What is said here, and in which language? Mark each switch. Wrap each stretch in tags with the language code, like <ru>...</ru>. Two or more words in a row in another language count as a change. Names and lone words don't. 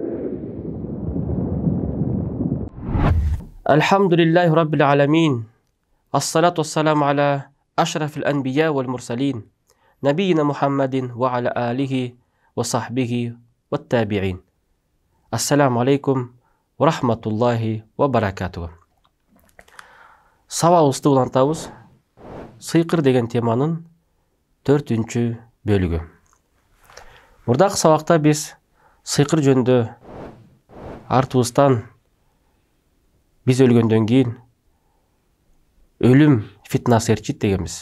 <ar>الحمد لله رب العالمين الصلاة والسلام على أشرف الأنبياء والمرسلين نبينا محمد وعلى آله وصحبه والتابعين السلام عليكم ورحمة الله وبركاته.</ar> <ky>Сабағыбызды улантабыз. Сыйқыр деген теманын 4-чү бөлүгү. Мурдакы сабакта биз сыйқыр жөнүндө артыбыздан биз өлгөндөн кийин өлүм фитнасы ээрчит дегенбиз.</ky>